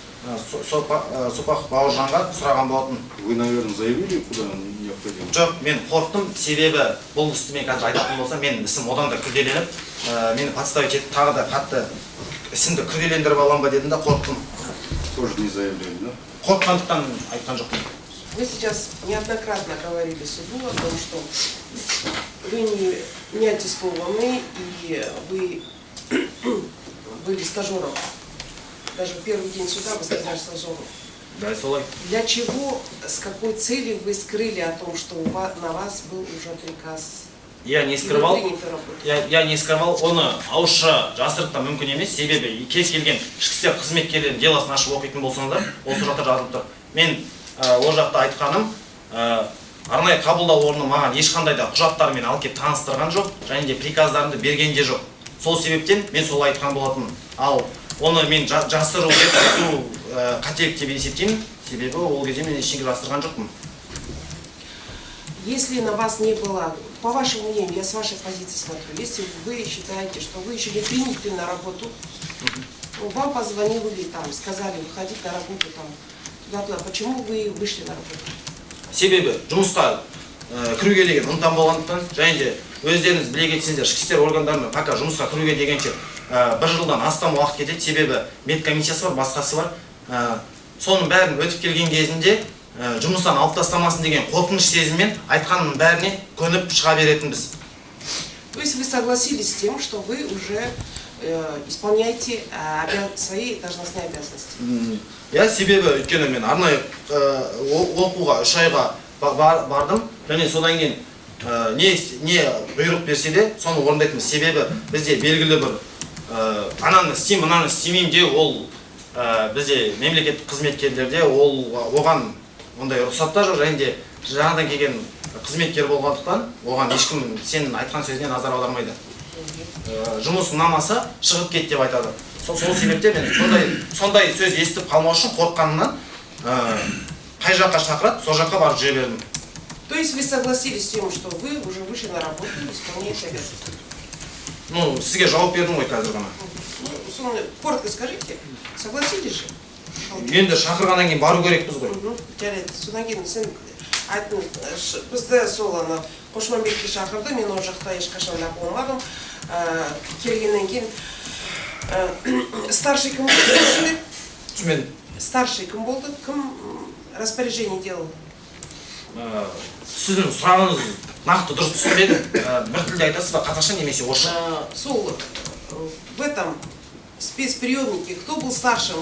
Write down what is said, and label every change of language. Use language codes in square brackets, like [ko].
[kk] Сопақов Бауыржанға сұраған болатын. [ru] Вы, наверное, заявили, куда необходимо? [kk] Жоқ, мен қорықтым, себебі бұл істі мен қазір айтатын болсам, менің ісім одан да күрделеніп, мені подставить етіп тағы да қатты ісімді күрделендіріп алам ба дедім да қорықтым. [ru] Тоже не заявляли, да? [kk] Қорыққандықтан айтқан жоқпын. [ru] Вы сейчас неоднократно говорили суду о том, что вы не аттестованы и вы были стажером. Даже в первый день суда вы сказали стажером. [kk] Да, солай. [ru] Для чего, с какой целью вы скрыли о том, что на вас был уже приказ? Я не И вы скрывал. приняты работать? Я не скрывал, [kk] оны ауызша жасырып та мүмкін емес, себебі кез келген ішкі істер қызметкерлердің делосын ашып оқитын болсаңыздар, осы жақта жазылып тұр. Мен ол жақта айтқаным, арнайы қабылдау орны маған ешқандай да құжаттармен алып келіп таныстырған жоқ, және де приказдарымды берген де жоқ. Сол себептен мен солай айтқан болатынмын. Ал оны мен жасыру деп қателік деп есептеймін, себебі ол кезде мен ештеңе жасырған жоқпын. [ru] Если на вас не было, по вашему мнению, я с вашей позиции смотрю, если вы считаете, что вы еще не приняты на работу, вам позвонили там, сказали выходить на работу там, туда-туда, почему вы вышли на работу? [kk] Себебі жұмысқа кіруге деген ынтам болғандықтан, және де өздеріңіз біле кетсеңіздер, ішкі істер органдарына пока жұмысқа кіруге дегенше бір жылдан астам уақыт кетеді, себебі медкомиссиясы бар, басқасы бар. Соның бәрін өтіп келген кезінде жұмыстан алып тастамасын деген қорқыныш сезіммен айтқанның бәріне көніп шыға беретінбіз. [ru] То есть вы согласились с тем, что вы уже исполняете свои должностные обязанности? [kk] Я себебі өйткені мен арнайы оқуға 3 айға бардым, және содан кейін не бұйрық берсе де соны орындайтынбыз. Себебі бізде белгілі бір ананы істеймін, мынаны істемеймін де ол бізде мемлекеттік қызметкерлерде оған ондай рұқсатта жоқ, және де жаңадан келген қызметкер болғандықтан оған ешкім сенің айтқан сөзіне назар аудармайды. Жұмыс ұнамаса шығып кет деп айтады. Сол себепте мен сондай сөз естіп қалмау үшін қорыққанымнан қай жаққа шақырады, сол жаққа барып жүре бердім. [ru] То есть вы согласились с тем, что вы уже вышли на работу и исполняете обязанности? [kk] Ну, сізге жауап бердім ғой қазір ғана. [ru] Коротко скажите, согласились же? [kk] Енді шақырғаннан кейін бару керекпіз ғой. Жарайды, содан кейін сен айттыңыз, бізді сол ана Қошмамбетке шақырды, мен ол жақта ешқашан да болмадым. Келгеннен кейін старший кім болды? Түсінбедім. Старший кім болды? [ru] Кім распоряжение делал? [kk] Сіздің сұрағыңыз нақты дұрыс түсінбедім. Бір тілде айтасыз ба, қазақша немесе орысша? [ru] Сол, в этом спецприемнике, кто был старшим?